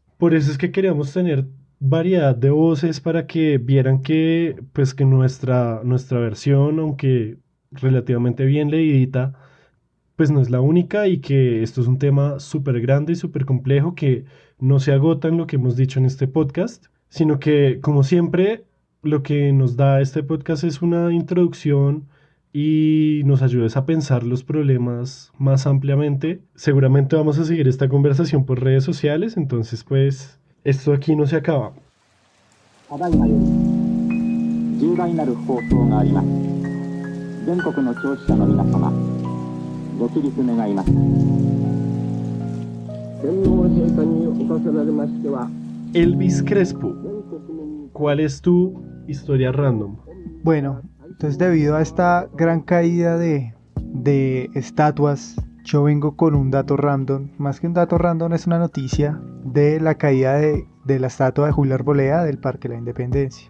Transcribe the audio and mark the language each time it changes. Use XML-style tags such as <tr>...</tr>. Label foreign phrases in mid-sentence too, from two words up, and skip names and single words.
<es>Por eso es que queríamos tener variedad de voces para que vieran que, pues, que nuestra versión, aunque relativamente bien leidita, pues no es la única y que esto es un tema súper grande y súper complejo que no se agota en lo que hemos dicho en este podcast, sino que, como siempre, lo que nos da este podcast es una introducción y nos ayuda a pensar los problemas más ampliamente. Seguramente vamos a seguir esta conversación por redes sociales, entonces pues esto aquí no se acaba.</es> <ja>ただいまより重大なる放送があります。全国の聴取者の皆様、ご起立願います。天皇陛下におかせられましては、</ja> <es>Elvis Crespo, ¿cuál es tu historia random? Bueno, entonces debido a esta gran caída de estatuas, yo vengo con un dato random. Más que un dato random, es una noticia de la caída de la estatua de Julio Arboleda del Parque de la Independencia.</es>